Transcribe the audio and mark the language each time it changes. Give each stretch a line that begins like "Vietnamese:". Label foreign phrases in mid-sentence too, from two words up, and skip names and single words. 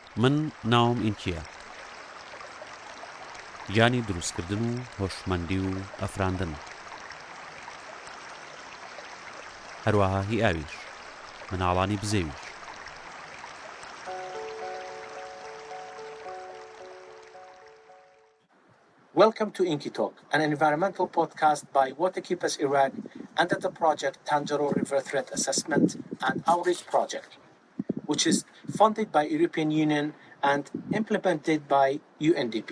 Central Kurdish: من ناوم ئینکیە. گیانی دروستکردن و هۆشمەندی و ئەفراندن. هەروەها هی ئاویش، مناڵانی بزەویش.
English: Welcome to Enki Talk, an environmental podcast by Waterkeepers Iraq under the project Tanjaro River Threat Assessment and Outreach Project, which is funded by European Union and implemented by UNDP.